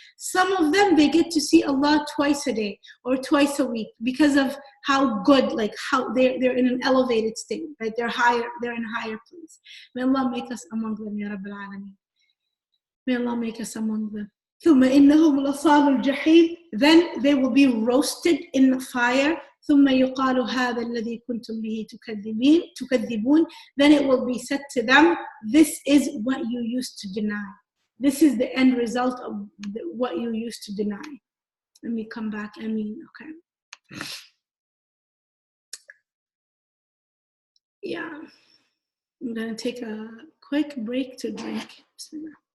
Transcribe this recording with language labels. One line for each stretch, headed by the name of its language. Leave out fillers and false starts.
English: Some of them, they get to see Allah twice a day or twice a week because of how good, like how they're in an elevated state, right? They're in a higher place. May Allah make us among them, Ya Rabbil Alameen. May Allah make us among them.
Arabic: ثم إنهم لصال الجحيم.
English: Then they will be roasted in the fire.
Arabic: ثم يقال هذا الذي كنتم به تكذبون.
English: Then it will be said to them, this is what you used to deny. This is the end result of what you used to deny. Let me come back. Okay. Yeah. I'm going to take a quick break to drink. Bismillah.